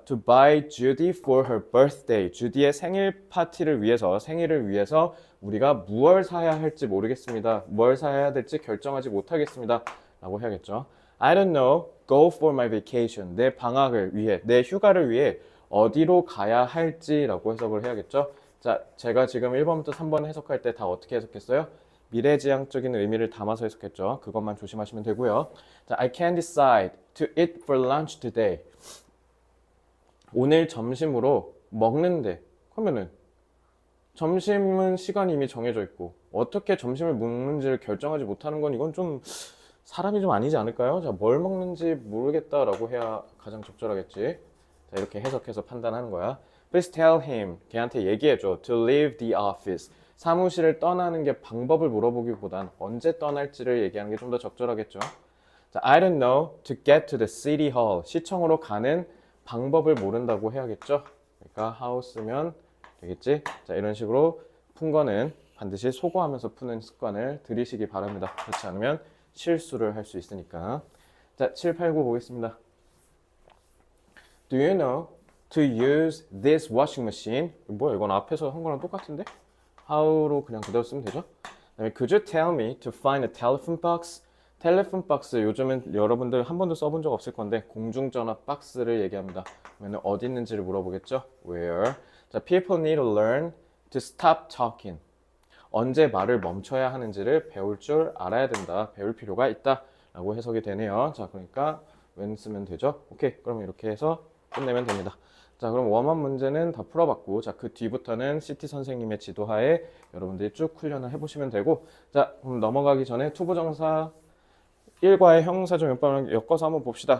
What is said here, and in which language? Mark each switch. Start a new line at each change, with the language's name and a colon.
English: To buy Judy for her birthday.
Korean: 주디의 생일 파티를 위해서, 생일을 위해서 우리가 무얼 사야 할지 모르겠습니다. 뭘 사야 될지 결정하지 못하겠습니다. 라고 해야겠죠.
English: I don't know. Go for my vacation.
Korean: 내 방학을 위해, 내 휴가를 위해 어디로 가야 할지라고 해석을 해야겠죠. 자, 제가 지금 1번부터 3번 해석할 때 다 어떻게 해석했어요? 미래지향적인 의미를 담아서 해석했죠. 그것만 조심하시면 되고요.
English: 자, I can decide to eat for lunch today.
Korean: 오늘 점심으로 먹는데 그러면은 점심은 시간이 이미 정해져 있고 어떻게 점심을 먹는지를 결정하지 못하는 건 이건 좀 사람이 좀 아니지 않을까요? 자, 뭘 먹는지 모르겠다라고 해야 가장 적절하겠지. 자, 이렇게 해석해서 판단하는 거야.
English: Please tell him.
Korean: 걔한테 얘기해줘.
English: To leave the office.
Korean: 사무실을 떠나는 게 방법을 물어보기보단 언제 떠날지를 얘기하는 게 좀 더 적절하겠죠.
English: 자, I don't know to get to the city hall.
Korean: 시청으로 가는 방법을 모른다고 해야겠죠. 그러니까 how 쓰면 되겠지. 자, 이런 식으로 푼 거는 반드시 소거하면서 푸는 습관을 들이시기 바랍니다. 그렇지 않으면 실수를 할 수 있으니까. 자, 7, 8, 9 보겠습니다.
English: Do you know to use this washing machine?
Korean: 뭐야, 이건 앞에서 한 거랑 똑같은데? how로 그냥 그대로 쓰면 되죠.
English: 그다음에 could you tell me to find a telephone box?
Korean: 텔레폰 박스 요즘은 여러분들 한 번도 써본 적 없을 건데 공중전화 박스를 얘기합니다. 그러면 어디 있는지를 물어보겠죠.
English: Where? 자, people need to learn to stop talking.
Korean: 언제 말을 멈춰야 하는지를 배울 줄 알아야 된다. 배울 필요가 있다. 라고 해석이 되네요. 자, 그러니까 when 쓰면 되죠. 오케이. 그럼 이렇게 해서 끝내면 됩니다. 자, 그럼 웜업 문제는 다 풀어봤고, 자, 그 뒤부터는 CT 선생님의 지도하에 여러분들이 쭉 훈련을 해보시면 되고, 자, 그럼 넘어가기 전에 투부정사 1과의 형용사적 용법을 엮어서 한번 봅시다.